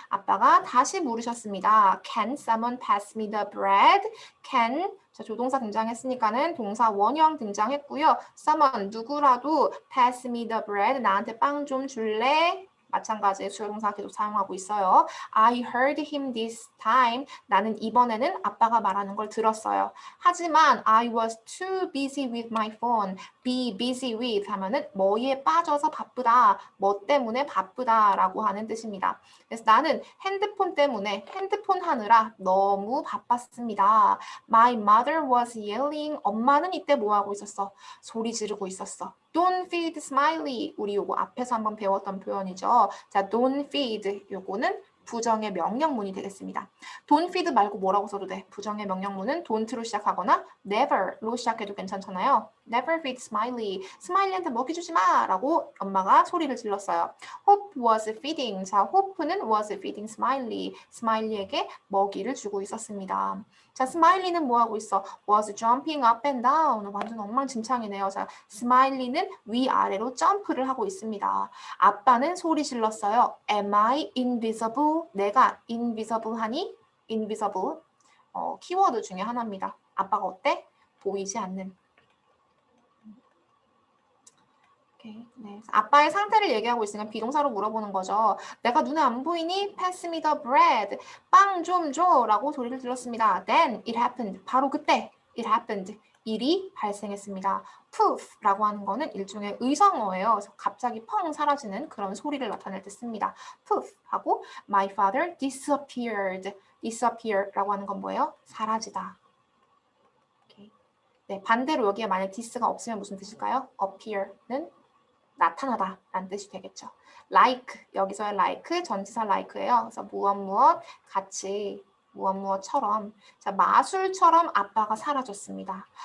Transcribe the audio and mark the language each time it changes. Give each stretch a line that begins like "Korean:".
Korean: 아빠가 다시 물으셨습니다.
English: Can someone pass me the bread?
Korean: Can 자, 조동사 등장했으니까는 동사 원형 등장했고요. someone 누구라도
English: pass me the bread
Korean: 나한테 빵 좀 줄래? 마찬가지의 수요동사 계속 사용하고 있어요.
English: I heard him this time.
Korean: 나는 이번에는 아빠가 말하는 걸 들었어요.
English: 하지만 I was too busy with my phone.
Korean: be busy with 하면은 뭐에 빠져서 바쁘다. 뭐 때문에 바쁘다라고 하는 뜻입니다. 그래서 나는 핸드폰 때문에 핸드폰 하느라 너무 바빴습니다.
English: My mother was yelling.
Korean: 엄마는 이때 뭐 하고 있었어? 소리 지르고 있었어.
English: Don't feed Smiley.
Korean: 우리 요거 앞에서 한번 배웠던 표현이죠. 자, don't feed 요거는 부정의 명령문이 되겠습니다. Don't feed 말고 뭐라고 써도 돼? 부정의 명령문은 don't로 시작하거나 never로 시작해도 괜찮잖아요.
English: Never feed Smiley.
Korean: 스마일리한테 먹이주지 마! 라고 엄마가 소리를 질렀어요.
English: Hope was feeding. 자, Hope는 was feeding Smiley.
Korean: 스마일리에게 먹이를 주고 있었습니다. 자, 스마일리는 뭐 하고 있어?
English: was jumping up and down.
Korean: 완전 엉망진창이네요. 자, 스마일리는 위아래로 점프를 하고 있습니다. 아빠는 소리 질렀어요.
English: Am I invisible?
Korean: 내가 invisible하니?
English: invisible.
Korean: 키워드 중에 하나입니다. 아빠가 어때? 보이지 않는. 네. 아빠의 상태를 얘기하고 있으니까 비동사로 물어보는 거죠. 내가 눈에 안 보이니?
English: Pass me the bread.
Korean: 빵 좀 줘. 라고 소리를 들었습니다.
English: Then it happened.
Korean: 바로 그때 it happened. 일이 발생했습니다. Poof라고 하는 거는 일종의 의성어예요. 그래서 갑자기 펑 사라지는 그런 소리를 나타낼 때 씁니다.
English: Poof 하고 my father disappeared.
Korean: disappear라고 하는 건 뭐예요? 사라지다. 네, 반대로 여기에 만약 this가 없으면 무슨 뜻일까요? appear는 나타나다 라는 뜻이 되겠죠. like, 여기서의 like, 전치사 like예요. 그래서 무엇 같이 무엇처럼 자, 마술처럼 아빠가 사라졌습니다.